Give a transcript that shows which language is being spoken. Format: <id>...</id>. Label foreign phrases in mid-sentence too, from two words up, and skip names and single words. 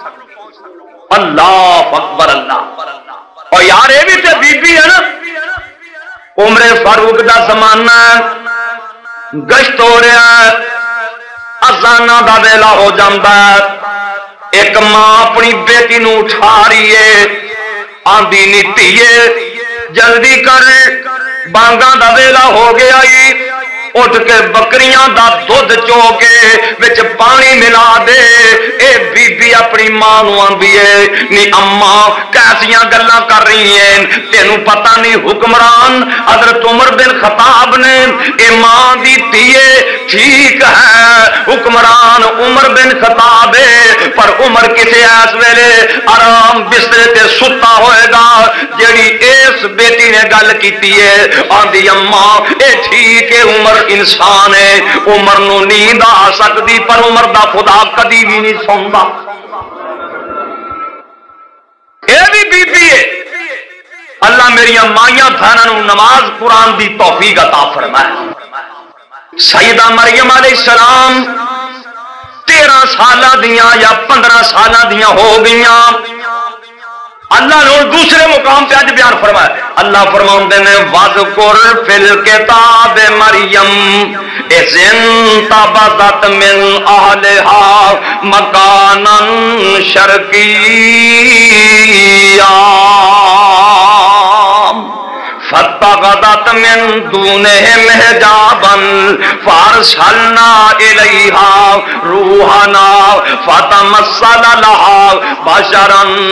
<ar>اللہ اکبر اللہ.</ar> <pa>اور یار یہ بھی تے بی بی ہے نا، عمر فاروق دا زمانہ گشت ہو رہا ہے، اذانہ دا ویلا ہو جاندہ ہے، ایک ماں اپنی بیٹی نو اٹھا رہی ہے، آندی نیتی ہے جلدی کر بانگاں دا ویلا ہو گیا ہی، اٹھ کے بکریاں دا دودھ چو کے وچ پانی ملا دے. اے بی بی اپنی ماں نو آندی ہے نی اماں کیسیاں گلاں کر رہی ہیں، تینوں پتہ نہیں حکمران حضرت عمر بن خطاب نے اے ماں دی تیے ٹھیک ہے حکمران عمر بن خطاب ہے، پر عمر کسے ایس ویلے آرام بسترے تے ستا ہوئے گا جیڑی اس بیٹی نے گل کیتی ہے. آندی اماں اے ٹھیک ہے عمر انسان ہے، عمر نو نیند آ سکتی پر عمر دا خدا کدی بھی نہیں سوندا. اے بھی بی بی ہے. اللہ میریاں مائیاں بہنوں نماز قرآن دی توفیق عطا فرمائے. سیدہ مریم علیہ السلام 13 سالہ دیاں یا 15 سالہ دیاں ہو گئیاں.</pa> <ur>اللہ نے دوسرے مقام پہ آج بیان فرمایا.</ur> <pa>اللہ فرماؤندے نے</pa> <ar>وَذْكُرْ فِي الْكِتَابِ مَرْيَمَ إِذِ انتَبَذَتْ مِنْ أَهْلِهَا مَكَانًا شَرْقِيًّا فَاتَّخَذَتْ مِن دُونِهِمْ حِجَابًا فَأَرْسَلْنَا إِلَيْهَا رُوحَنَا فَتَمَثَّلَ لَهَا بَشَرًا</ar>